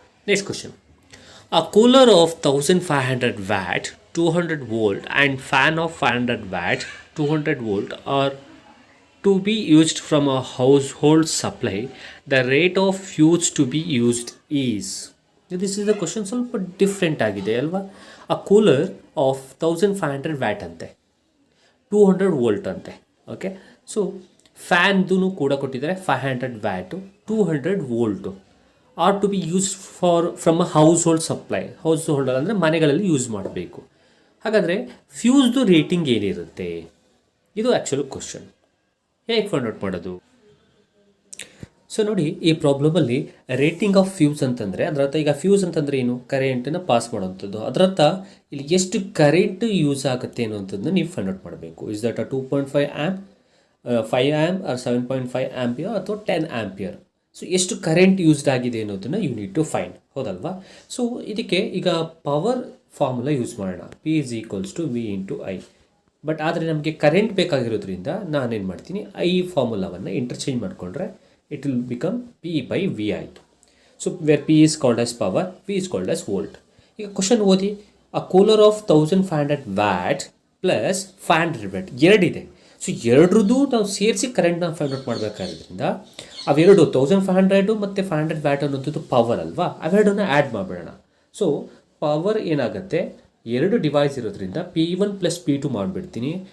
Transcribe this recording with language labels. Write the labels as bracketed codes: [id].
[en] Next question, a cooler of 1500 watt 200 volt and fan of 500 watt 200 volt are to be used from a household supply, the rate of fuse to be used is. This is the question [kn] ಸ್ವಲ್ಪ different ಆಗಿದೆ ಅಲ್ವಾ. ಅ cooler off 1500 watt ಅಂತೆ, 200 volt ಅಂತೆ. Okay, so ಫ್ಯಾನ್ದು ಕೂಡ ಕೊಟ್ಟಿದ್ದಾರೆ 500 watt 200 volt. [en] Are to be use from a household supply. [kn] House holder ಅಂದರೆ ಮನೆಗಳಲ್ಲಿ use ಮಾಡಬೇಕು. ಹಾಗಾದರೆ ಫ್ಯೂಸ್ದು ರೇಟಿಂಗ್ ಏನಿರುತ್ತೆ, ಇದು ಆ್ಯಕ್ಚುಲಿ ಕ್ವಶನ್. ಹೇಗೆ ಫೈಂಡ್ ಔಟ್ ಮಾಡೋದು? ಸೊ ನೋಡಿ ಈ ಪ್ರಾಬ್ಲಮಲ್ಲಿ ರೇಟಿಂಗ್ ಆಫ್ ಫ್ಯೂಸ್ ಅಂತಂದರೆ ಅದರರ್ಥ ಈಗ ಫ್ಯೂಸ್ ಅಂತಂದರೆ ಏನು, ಕರೆಂಟನ್ನು ಪಾಸ್ ಮಾಡುವಂಥದ್ದು. ಅದರರ್ಥ ಇಲ್ಲಿ ಎಷ್ಟು ಕರೆಂಟ್ ಯೂಸ್ ಆಗುತ್ತೆ ಅನ್ನುವಂಥದ್ದನ್ನು ನೀವು ಫೈಂಡ್ ಔಟ್ ಮಾಡಬೇಕು. [en] Is that 2.5 amp, 5 amp or 7.5 ampere ಅಥವಾ 10 ampere. [kn] ಸೊ ಎಷ್ಟು ಕರೆಂಟ್ ಯೂಸ್ಡ್ ಆಗಿದೆ ಅನ್ನೋದನ್ನು [en] you need to find, [kn] ಹೌದಲ್ವಾ? ಸೊ ಇದಕ್ಕೆ ಈಗ ಪವರ್ ಫಾರ್ಮುಲಾ ಯೂಸ್ ಮಾಡೋಣ. [en] P is equals to V into I. [kn] But ಆದರೆ ನಮಗೆ ಕರೆಂಟ್ ಬೇಕಾಗಿರೋದ್ರಿಂದ ನಾನೇನು ಮಾಡ್ತೀನಿ, ಐ ಫಾರ್ಮುಲಾವನ್ನು ಇಂಟರ್ಚೇಂಜ್ ಮಾಡಿಕೊಂಡ್ರೆ [en] it will become [kn] P/V ಆಯಿತು. [en] So where P is called as power, V is called as volt. [kn] ಈಗ ಕ್ವಶನ್ ಓದಿ, [en] a cooler of 1500 watt plus 500 watt [kn] ಎರಡಿದೆ. So ಎರಡ್ರದ್ದು ನಾವು ಸೇರಿಸಿ ಕರೆಂಟ್ನ ಫೈಂಡ್ ಔಟ್ ಮಾಡಬೇಕಾದ್ರಿಂದ ಅವೆರಡು 1500 ಮತ್ತು 500 ವ್ಯಾಟ್ ಅನ್ನೋಂಥದ್ದು ಪವರ್ ಅಲ್ವಾ, ಅವೆರಡನ್ನ ಆ್ಯಡ್ ಮಾಡಿಬಿಡೋಣ. ಸೊ ಪವರ್ ಏನಾಗುತ್ತೆ, ಎರಡು ಡಿವೈಸ್ ಇರೋದ್ರಿಂದ P1 ಪ್ಲಸ್ P2 ಮಾಡಿಬಿಡ್ತೀನಿ.